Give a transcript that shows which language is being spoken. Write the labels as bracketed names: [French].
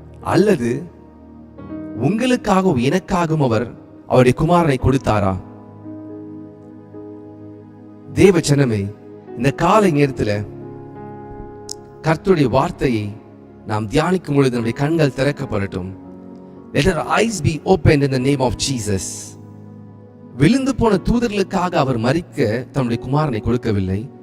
[Tamil] அல்லது உங்களுக்காகவும் எனக்காகவும் அவர் அவருடைய குமாரனை கொடுத்தாரா? தேவ ஜனமே, இந்த காலை நேரத்தில் கர்த்தருடைய வார்த்தையை நாம் தியானிக்கும் பொழுது நம்முடைய கண்கள் திறக்கப்படட்டும். [English] Let our eyes be opened in the name of Jesus. [Tamil] விழுந்து போன தூதர்களுக்காக அவர் மரிக்க தன்னுடைய குமாரனை கொடுக்கவில்லை.